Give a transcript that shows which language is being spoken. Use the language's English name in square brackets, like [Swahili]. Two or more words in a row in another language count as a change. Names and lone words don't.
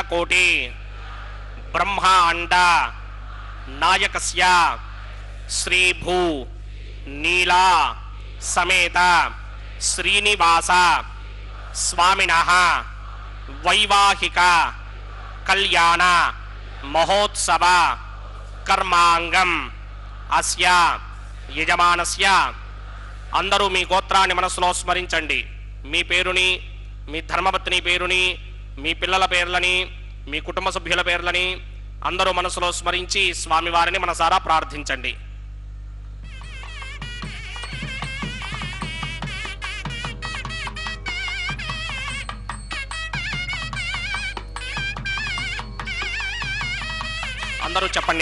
[Sanskrit] कोटि ब्रह्मांड नायकस्य श्री भू नीला समेत श्रीनिवास स्वामिनः वैवाहिक कल्याण महोत्सव कर्मांगम अस्य यजमानस्य। [Telugu] అందరూ మీ గోత్రాన్ని మనసులో స్మరించండి। మీ పేరుని, మీ ధర్మపత్ని పేరుని, మీ పిల్లల పేర్లని, మీ కుటుంబ సభ్యుల పేర్లని అందరూ మనసులో స్మరించి స్వామివారిని మనసారా ప్రార్థించండి. అందరూ చెప్పండి.